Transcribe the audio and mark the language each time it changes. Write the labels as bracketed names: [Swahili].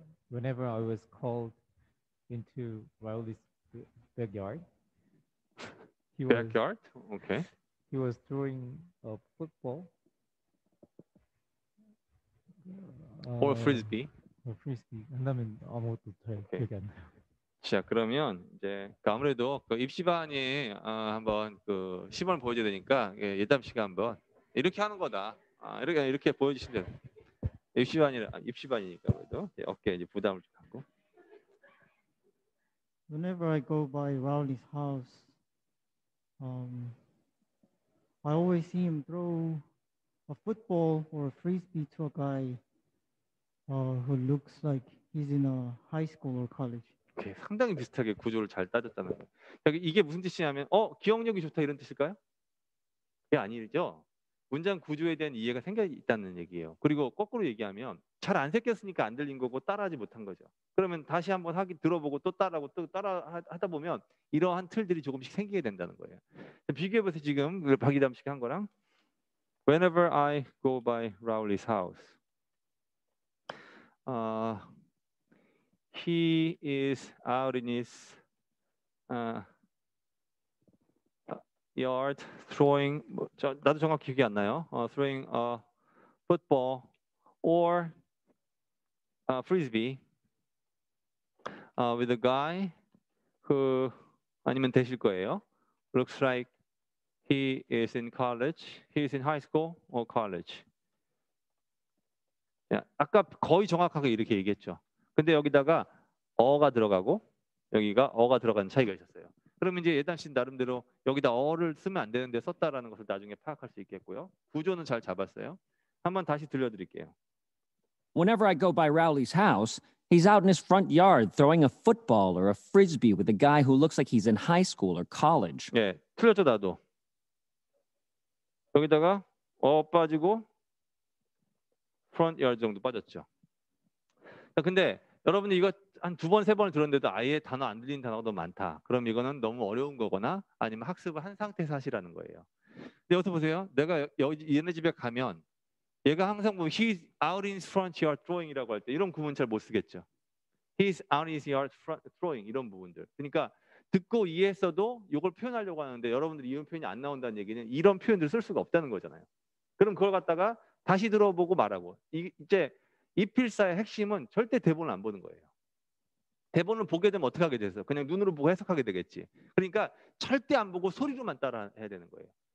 [English] Whenever I was called into Rowley's backyard, Backyard. Okay. he was throwing a football Or frisbee. frisbee. [Korean] 한다면 아무것도 잘 기억이 안 나요. 자, 그러면 이제 아무래도 그 입시반이 한번 그 시범을 보여줘야 되니까 예담 씨가 한번 이렇게 하는 거다. 이렇게 보여주시면 돼요. 입시반이니까 그래도 어깨에 이제 부담을 좀 갖고. [English] Whenever I go by Rowley's house, I always see him throw a football or a frisbee to a guy who looks like he's in a high school or college. [Korean] 오케이, 상당히 비슷하게 구조를 잘 따졌다는 거예요. 이게 무슨 뜻이냐면 기억력이 좋다 이런 뜻일까요? 그게 아니죠. 문장 구조에 대한 이해가 생겨 있다는 얘기예요. 그리고 거꾸로 얘기하면 잘 안 새겼으니까 안 들린 거고 따라하지 못한 거죠. 그러면 다시 한번 들어보고 또 따라하고 또 따라 하다 보면 이러한 틀들이 조금씩 생기게 된다는 거예요. 비교해 보세요. 지금 박이담 씨가 한 거랑 [English] Whenever I go by Rowley's house, he is out in his yard throwing [Korean] 나도 정확히 기억이 안 나요. [English] throwing a football or frisbee with a guy who [Korean] 아니면 되실 거예요. [English] Looks like he is in college. He is in high school or college. [Korean] 아까 거의 정확하게 이렇게 얘기했죠. 근데 여기다가 어가 들어가고 여기가 어가 들어가는 차이가 있었어요. 그러면 이제 예단 씨 나름대로 여기다 어를 쓰면 안 되는데 썼다라는 것을 나중에 파악할 수 있겠고요. 구조는 잘 잡았어요. 한번 다시 들려드릴게요. [English] Whenever I go by Rowley's house, he's out in his front yard throwing a football or a frisbee with a guy who looks like he's in high school or college. [Korean] 예, 틀렸죠 나도. 여기다가 빠지고 front yard 정도 빠졌죠. 근데 여러분이 이거 한 2번, 3번을 들었는데도 아예 단어 안 들리는 단어가 너무 많다. 그럼 이거는 너무 어려운 거거나 아니면 학습을 한 상태에서 하시라는 거예요. 근데 여기서 보세요. 내가 얘네 집에 가면 얘가 항상 보면 [English] he's out in his front yard throwing [Korean] 이라고 할 때 이런 구문 잘 못 쓰겠죠. [English] He's out in his yard throwing [Korean] 이런 부분들. 그러니까 듣고 이해했어도 이걸 표현하려고 하는데 여러분들이 이런 표현이 안 나온다는 얘기는 이런 표현들을 쓸 수가 없다는 거잖아요. 그럼 그걸 갖다가 다시 들어보고 말하고 이제 이 필사의 핵심은 절대 대본을 안 보는 거예요. 대본을 보게 되면 어떻게 하게 돼서 그냥 눈으로 보고 해석하게 되겠지. 그러니까 절대 안 보고 소리로만 따라 해야 되는 거예요.